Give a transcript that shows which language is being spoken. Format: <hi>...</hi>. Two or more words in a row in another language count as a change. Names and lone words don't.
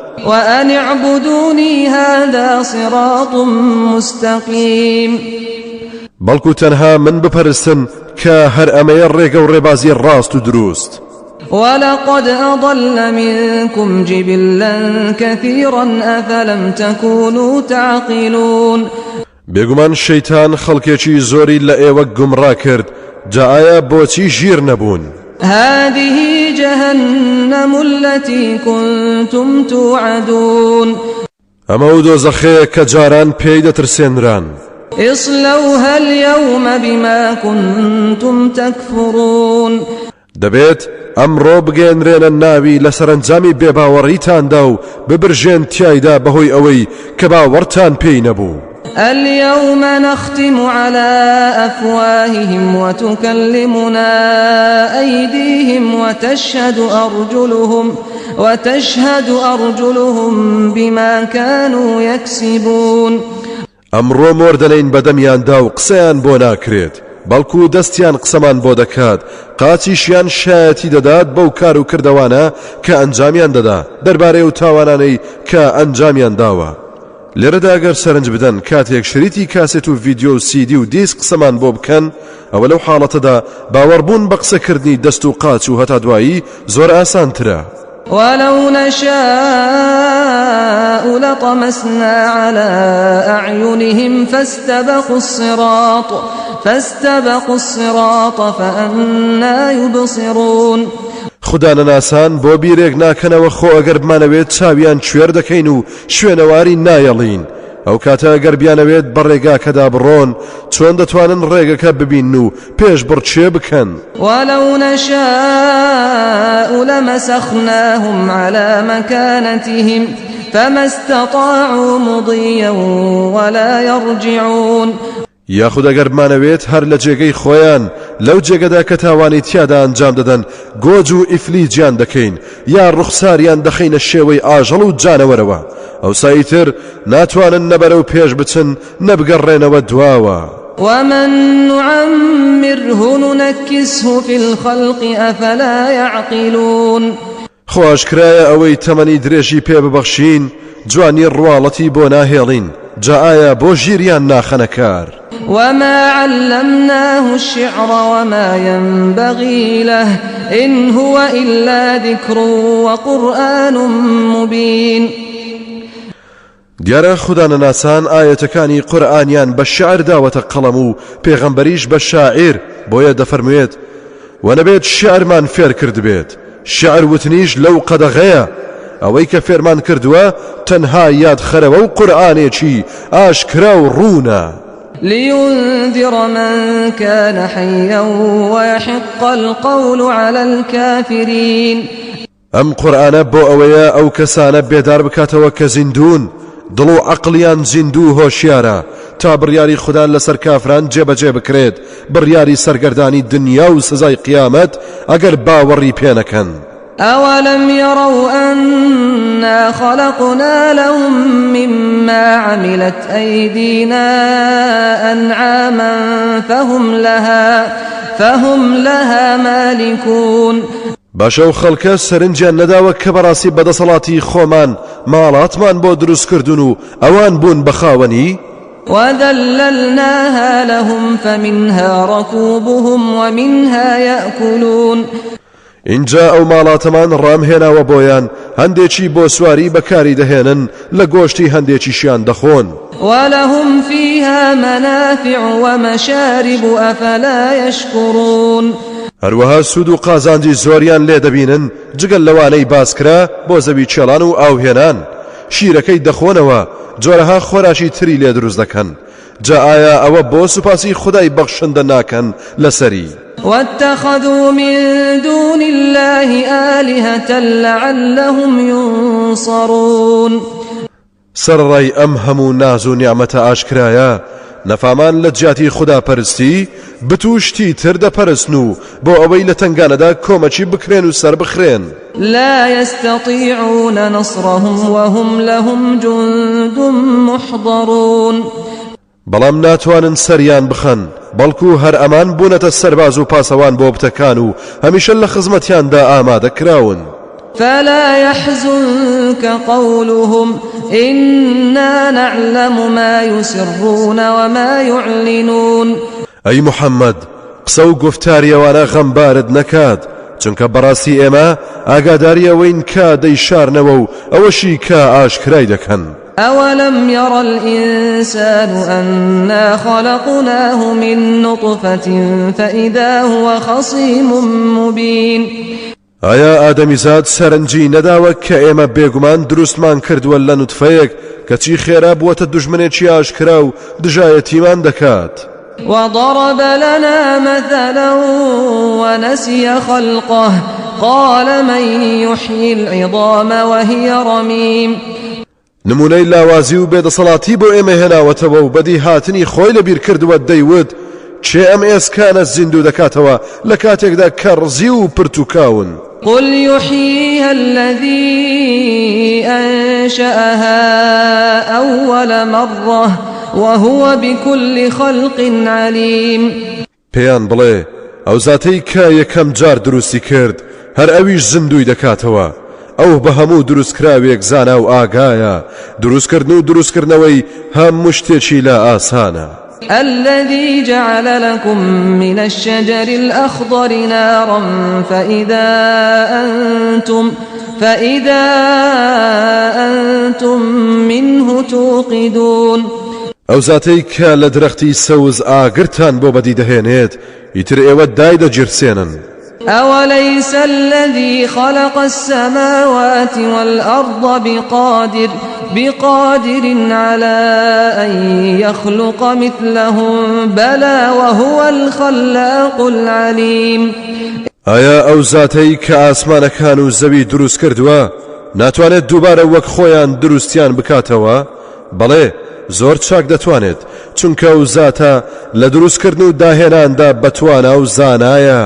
<ar>وأن اعبدوني هذا صراط مستقيم.</ar> <ckb>بەڵکو تەنها من بپەرستن کە هەر ئەمەیە ڕێگە و ڕێبازی ڕاست و دروست.</ckb> <ar>ولقد أضل منكم جبلا كثيرا أفلم تكونوا تعقلون.</ar> <ckb>بێگومان شەیتان خەڵکێکی زۆری لە ئێوە گومڕا کرد، جا ئایا بۆچی ژیر نەبوون؟</ckb> <ar>هذه جهنم التي كنتم توعدون.</ar> <ckb>ئەمە و دۆزەخەیە کە جاران پێی دەترسێنران.</ckb> <ar>اصلوها اليوم بما كنتم تكفرون.</ar> <ckb>دەبێت ئەمڕۆ بگەێنرێنە ناوی لە سەرنجامی بێباوەڕیتاندا و ببرژێن تیایدا بەهۆی ئەوەی کە باوەڕتان پێی نەبوو.</ckb> <ar>اليوم نختم على أفواههم وتكلمنا أيديهم وتشهد أرجلهم بما كانوا يكسبون.</ar> <ckb>ئەمڕۆ مۆردەلەین بەدەمیاندا و قسەیان بۆ ناکرێت، بەڵکو دەستیان قسەمان بۆ دەکات، قاچیشیان شایەتی دەدات بەو کار و کردەوانە کە ئەنجامیان دەدا دەربارەی و تاوانانەی کە ئەنجامیان داوە. لێرەدا ئەگەر سەرنج بدەن کاتێک شریتی کاسێت و ڤیدیۆ و سیدی و دیسک قسەمان بۆ بکەن ئەوە لەو حاڵەتەدا باوەڕبوون بە قسەکردنی دەست و قاچ و هەتا دوایی زۆر ئاسانترە.</ckb> <ar>ولو نشاء لطمسنا على أعينهم فاستبقوا الصراط فأنا يبصرون.</ar> <ckb>خدا نەناسان بۆ بیرێک ناکەنەوە خۆ ئەگەر بمانەوێت چاویان کوێر دەکەین و شوێنەواری نایەڵین، ئەو کاتە ئەگەر بیانەوێت بە ڕێگاکەدا بڕۆن چۆن دەتوانن ڕێگەکە ببین و پێش بڕچێ بکەن.</ckb> <ar>ولو نشاء لمسخناهم على مكانتهم فما استطاعوا مضيا ولا يرجعون.</ar> <ckb>یاخود ئەگەر بمانەوێت هەر لە جێگەی خۆیان لەو جێگەدا کە تاوانی تیادا ئەنجام دەدەن گۆج و ئیفلیجیان دەکەین یا ڕوخساریان دەخینە شێوەی ئاژەڵ و جانەوەرەوە، ئەوساییتر ناتوانن نەبەرەو پێش بچن نەبگەڕێنەوە دواوە.</ckb> <ar>ومن نعمره ننكسه في الخلق أفلا يعقلون.</ar> <ckb>خۆشکرایە ئەوەی تەمەنی درێژی پێ ببەخشین جوانی ڕواڵەتی بۆ ناهێڵین، جا ئایا بۆ ژیریان ناخەنە کار.</ckb> <ar>وما علمناه الشعر وما ينبغي له إن هو إلا ذكر وقرآن مبين.</ar> <ckb>دیارە خوددا نەناسان ئاەتەکانی قورئانیان بە شعر داوەتە قەڵەم و پێغەمبەریش بە شاعیر، بۆیە دەفەرموێت و نەبێت شعرمان فێر کرد بێت، شعر وتنیش لەو قەدەغەیە، ئەوەی کە فێرمان کردووە تەنها یادخەرەوە و قورئانێکی ئاشکرا و ڕوونە.</ckb> <ar>لينذر من كان حيا ويحق القول على الكافرين.</ar> <ckb>ئەم قورئانە بۆ ئەوەیە ئەو کەسانە بێدار بکاتەوە کە زیندون، دڵ و عەقڵیان زیندوو هۆشیارە، تا بڕیاری خوددان لەسەر کافران جێبەجێ بکرێت، بڕیاری سەرگەردانی دنیا و سزای قیامەت ئەگەر باوەڕی پێ نەکەن.</ckb> <ar>أولم يروا أنا خلقنا لهم مما عملت أيدينا أنعاما فهم لها مالكون.</ar> <ckb>باشە و خەڵکە سەرنجیان نەداوە کە بەڕاستی بەدەسەڵاتی خۆمان ماڵاتمان بۆ دروستکردون و ئەوان بوون بە خاوەنی</ckb> <ar>وذللناها لهم فمنها ركوبهم ومنها يأكلون</ar> <ckb>اینجا ئەو ماڵاتەمان ڕامهێناوە بۆیان هەندێکی بۆ سواری بەکاری دەهێنن لە گۆشتی هەندێکیشیان دەخۆن</ckb> <ar>ولهم فيها منافع ومشارب أفلا يشكرون</ar> <ckb>هەروەها سود و قازانجی زۆریان لێ دەبینن جگەل لەوانەی باسکرا بۆ زەوی چێڵان و ئاوهێنان شیرەکەی دەخۆنەوە جۆرەها خۆراشی تری لێ دروست دەکەن جا ئایا ئەوە بۆ سوپاسی خودای بەخشندە ناکەن لەسەری</ckb> <ar>واتخذوا من دون الله آلهة لعلهم ينصرون</ar> <ckb>سەرڕای ئەم هەموو ناز و نیعمەتە ئاشکرایە نەفامان لە جیاتی خوددا پەرستی بتوشتی تر دەپەرستن و بۆ ئەوەی لە تنگانەدا کۆمەچی بکرێن و سەر بخرێن</ckb> <ar>لا يستطيعون نصرهم وهم لهم جند محضرون</ar> <ckb>بەڵام ناتوانن سەریان بخەن بەڵکو هەر ئەمان بوونەتە سەرباز و پاسەوان بۆ بتەکان و هەمیشە لە خزمەتیاندا ئامادەکراون</ckb> <ar>فلا يحزنك قولهم إنا نعلم ما يسرون وما يعلنون</ar> <ckb>ئەی محەممەد قسە و گفتاریەوانە غەمبارت نەکات چونکە بەڕاستی ئێمە ئاگاداریەوەین کە دەیشارنەوە و ئەوەشی کە ئاشکرای دەکەن</ckb> <ar>أولم ير الإنسان أنا خلقناه من نطفة فإذا هو خصيم مبين</ar> <ckb>ئایا ئادەمیزاد سەرنجی نەداوە کە ئێمە بێگومان دروستمان کردووە لە نوتفەیەک کەچی خێرا بووەتە دوژمنێکی ئاشکرا و دژایەتیمان دەکات</ckb> <ar>وضرب لنا مثلا ونسي خلقه قال من يحيي العظام وهي رميم</ar> <ckb>نمونەی لاوازی و بێدەسەڵاتی بۆ ئێمە هێناوەتەوە و بەدی هاتنی خۆی لەبیر کردووە دەیوت چێ ئەم ئێسکانە زیندوو دەکاتەوە لە کاتێکدا کە ڕزی و پرتوکاون</ckb> <ar>قل يحييها الذي أنشأها أول مرة وهو بكل خلق عليم</ar> <ckb>پێیان بڵێ ئەو زاتەی کە یەکەم جار دروستی کرد هەر ئەویش زیندوی دەکاتەوە ئەو بە هەموو دروستکراوێک زانا و ئاگایە دروستکردن و دروستکردنەوەی هەموو شتێکی لە ئاسانە</ckb> <ar>الذي جعل لكم من الشجر الأخضر نارا فإذا أنتم منه توقدون</ar> <ckb>ئەو زاتەی کە لە درەختی سەوز ئاگرتان بۆ بەدی دەهێنێت ئیتر ئێوە دای دەگیرسێنن</ckb> <ar>أوليس الذي خلق السماوات والأرض بقادر على أن يخلق مثلهم بلى وهو الخلاق العليم</ar> <ckb>ئایا ئەو زاتەی کە ئاسمانەکان و زەوی دروست کردووە ناتوانێت دووبارە وەک خۆیان دروستیان بکاتەوە بەڵێ زۆر چاک دەتوانێت چونکە ئەو زاتە لە دروستکردن و داهێناندا بەتوانە و زانایە</ckb>